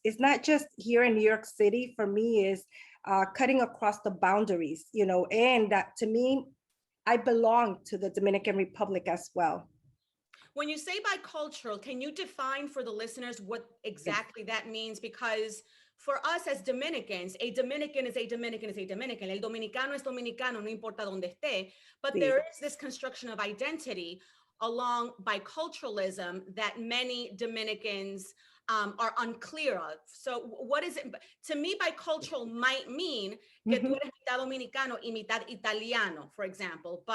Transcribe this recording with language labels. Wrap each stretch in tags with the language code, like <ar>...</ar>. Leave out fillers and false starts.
<en>Is not just here in New York City. For me, is cutting across the boundaries, you know, and that to me, I belong to the Dominican Republic as well. When you say bicultural, can you define for the listeners what exactly that means? Because for us as Dominicans, a Dominican is a Dominican is a Dominican.</en> <es>El dominicano es dominicano, no importa donde esté.</es> <en>But there is this construction of identity along biculturalism that many Dominicans are unclear of. So what is it? To me, bicultural might mean</en> <es>que tú eres mitad dominicano y mitad italiano,</es> <en>for example.</en>